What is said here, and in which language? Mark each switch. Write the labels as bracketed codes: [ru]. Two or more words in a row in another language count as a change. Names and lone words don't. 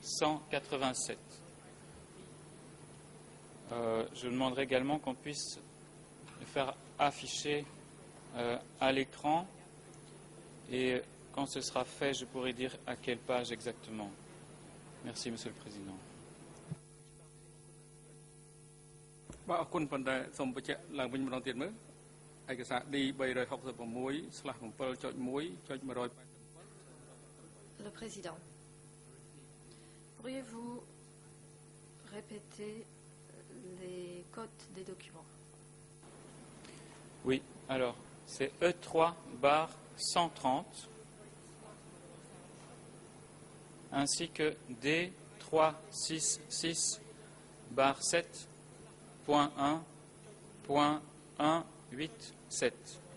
[fr] D366/7.1.187. Je demanderai également qu'on puisse le faire afficher à l'écran. Et quand ce sera fait, je pourrai dire à quelle page exactement. Merci, Monsieur le Président. [km] បាទអរគុណប៉ុន្តែសូមបញ្ជាក់ឡើងវិញម្ដងទៀតមើលឯកសារ D366/7.1.187 [fr] Le Président, pourriez-vous répéter les codes des documents? Oui, alors c'est E3/130 ainsi que D366/7.1.187.